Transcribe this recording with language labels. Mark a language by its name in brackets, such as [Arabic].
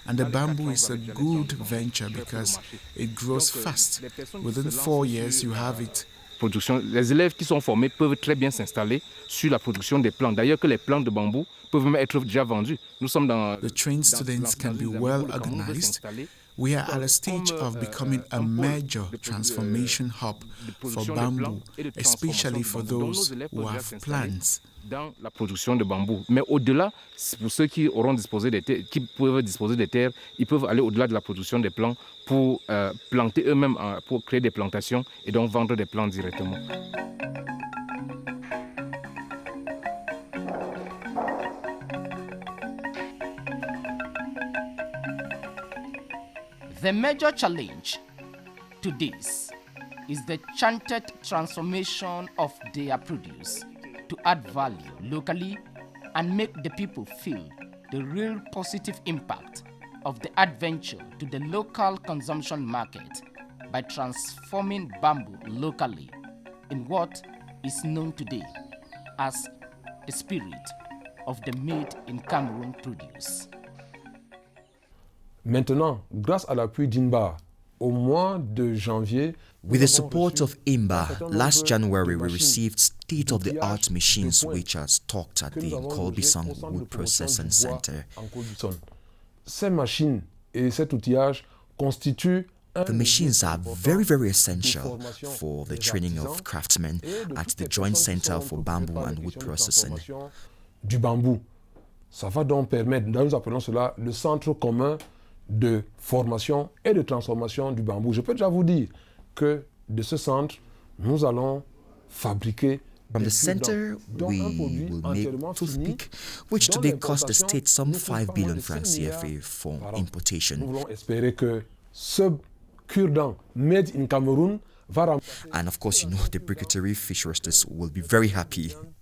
[English] And the bamboo is a good venture because it grows fast. Within 4 years, you have it. [French] Les élèves qui sont formés peuvent très bien s'installer sur la production des plantes. D'ailleurs, que les plantes de bambou peuvent même être déjà vendues. Nous sommes dans... [English] The trained students can be well organized. We are at a stage of becoming a major transformation hub for bamboo, especially for those who have plants. [French] Dans la production de bambou. Mais au-delà, pour ceux qui auront disposé des terres, qui peuvent disposer des terres, ils peuvent aller au-delà de la production des plants pour planter eux-mêmes, pour créer des plantations et donc vendre des plants directement. [English] The major challenge to this is the chanted transformation of their produce to add value locally and make the people feel the real positive impact of the adventure to the local consumption market by transforming bamboo locally in what is known today as the spirit of the made in Cameroon produce. [French] Maintenant, grâce à l'appui d'INBAR, au mois de janvier, [English] with the support of INBAR, last January we received state-of-the-art machines which are stocked at the Colbison Wood Processing Center. [French] Ces machines et cet outillage constituent [English] the machines are very essential for the training of craftsmen at the Joint Center for Bamboo and Wood Processing. [French] Du bambou. Ça va donc permettre, nous appelons cela le centre commun de formation et de transformation du bambou. Je peux déjà vous dire que de ce centre, nous allons fabriquer [English] From the center, we will make toothpick, which today cost the state some 5 billion francs CFA for importation. [French] Nous voulons espérer que ce cure-dent [English] made in Cameroon [French] va [English] And of course, you know, the brigatory fish roasters will be very happy.